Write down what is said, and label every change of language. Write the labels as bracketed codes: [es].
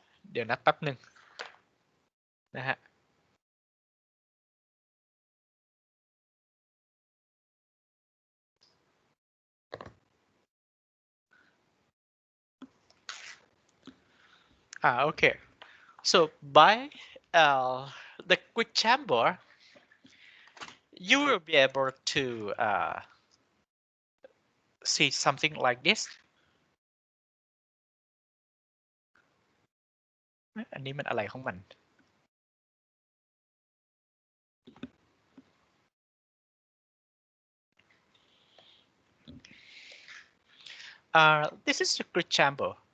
[th] เดี๋ยวนะแป๊บหนึ่งนะฮะ [en] okay. So by the grid chamber, you will be able to see something like this. [th] อันนี้มันอะไรของมัน [en] this is the grid chamber.